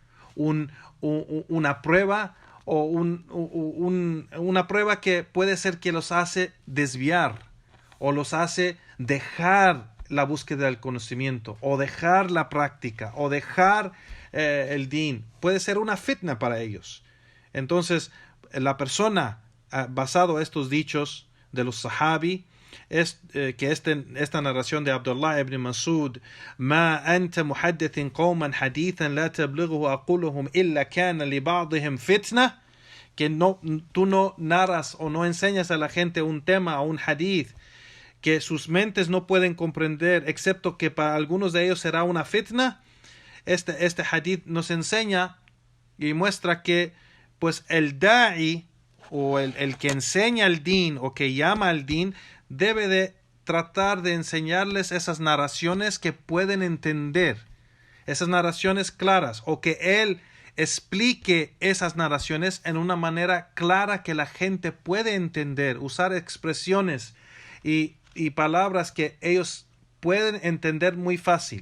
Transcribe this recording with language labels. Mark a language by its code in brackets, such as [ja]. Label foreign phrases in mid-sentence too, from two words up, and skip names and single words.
[es] una prueba o una prueba que puede ser que los hace desviar o los hace dejar la búsqueda del conocimiento o dejar la práctica o dejar el din. Puede ser una fitna para ellos. Entonces, la persona, basado en estos dichos de los sahabi, esta narración de Abdullah ibn Mas'ud, [ar] ما أنت محدث قوما حديثا لا تبلغه عقولهم إلا كان لبعضهم فتنة, [es] que tú no narras o no enseñas a la gente un tema o un hadith que sus mentes no pueden comprender, excepto que para algunos de ellos será una fitna. Este hadith nos enseña y muestra que pues el da'i o el que enseña el din o que llama al din debe de tratar de enseñarles esas narraciones que pueden entender, esas narraciones claras, o que él explique esas narraciones en una manera clara que la gente puede entender, usar expresiones y palabras que ellos pueden entender muy fácil.